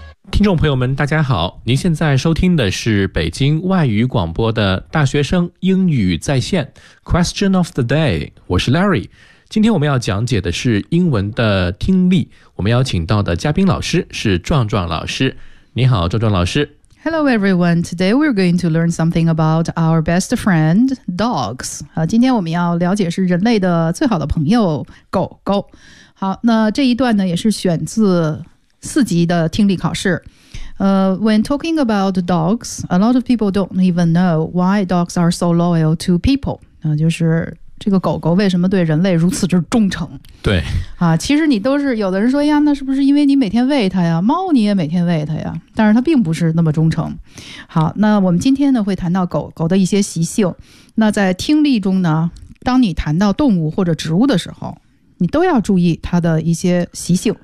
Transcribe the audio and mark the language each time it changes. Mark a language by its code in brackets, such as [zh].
[zh] 听众朋友们大家好，您现在收听的是北京外语广播的大学生英语在线 [en] Question of the day， [zh] 我是 Larry。今天我们要讲解的是英文的听力，我们邀请到的嘉宾老师是壮壮老师。你好壮壮老师。 [en] Hello everyone, today we're going to learn something about our best friend dogs。 [zh] 今天我们要了解是人类的最好的朋友狗狗。好，那这一段呢也是选自四级的听力考试。 [en] When talking about dogs, a lot of people don't even know why dogs are so loyal to people. [zh] 就是这个狗狗为什么对人类如此之忠诚。对。啊，其实你都是有的人说呀，那是不是因为你每天喂它呀，猫你也每天喂它呀，但是它并不是那么忠诚。好，那我们今天呢会谈到狗狗的一些习性。那在听力中呢，当你谈到动物或者植物的时候，你都要注意它的一些习性。